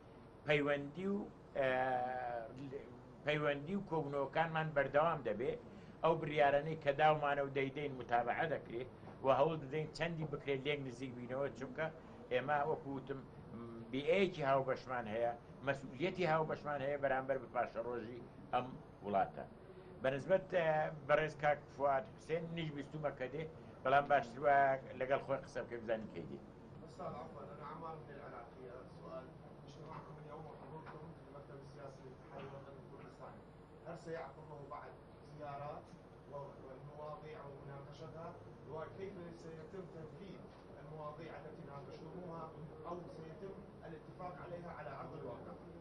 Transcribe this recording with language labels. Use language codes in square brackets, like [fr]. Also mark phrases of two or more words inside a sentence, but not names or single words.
[ckb] پەیوەندی و کۆبنەوەکانمان بەردەوام دەبێت ئەو بریارانەی کە داومانە و دەیدەین متابعە دەکرێت و هەوڵ دەدەین چەندی بکرێت لێک نزیک بینەوە چونکە ئێمە وەکوتم بیئەیەکی هاوبەشمان هەیە مەسئولیەتی هاوبەشمان هەیە بەرامبەر بە پاشەڕۆژی ئەم وڵاتە بەنسبەت بەڕێز کاک فواد حوسێن نیش بیستومە کە دێ بەڵام باشتر وە لەگەڵ خۆی قسە بکە بزانین کەی دێ. [ar] أستاذ عفوا أنا عمار من العراقية سؤال اجتماعكم اليوم وحضوركم في المكتب السياسي للاتحاد الوطني الكردستاني هل سيعقبه بعد زيارات والمواضيع ومناقشتها وكيف سيتم تنفيذ المواضيع التي ناقشتموها أو سيتم الاتفاق عليها على أرض الواقع؟